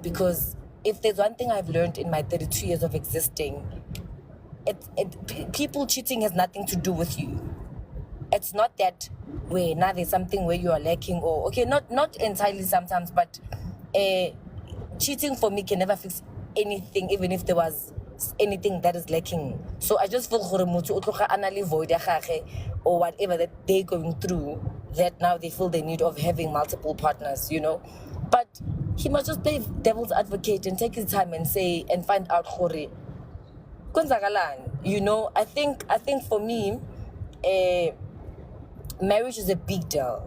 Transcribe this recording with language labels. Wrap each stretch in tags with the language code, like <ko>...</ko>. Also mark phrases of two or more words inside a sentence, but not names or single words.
<en>Because if there's one thing I've learned in my 32 years of existing, people cheating has nothing to do with you. It's not that way. Now there's something where you are lacking, or okay, not entirely sometimes, but cheating for me can never fix anything, even if there was anything that is lacking. So I just feel</en> <tn>gore motho o tloga ana le void ya gagwe</tn> <en>or whatever that they're going through, that now they feel the need of having multiple partners, you know. But he must just play devil's advocate and take his time and say and find out gore kwenzakalani, you know. I think for me, marriage is a big deal.</en>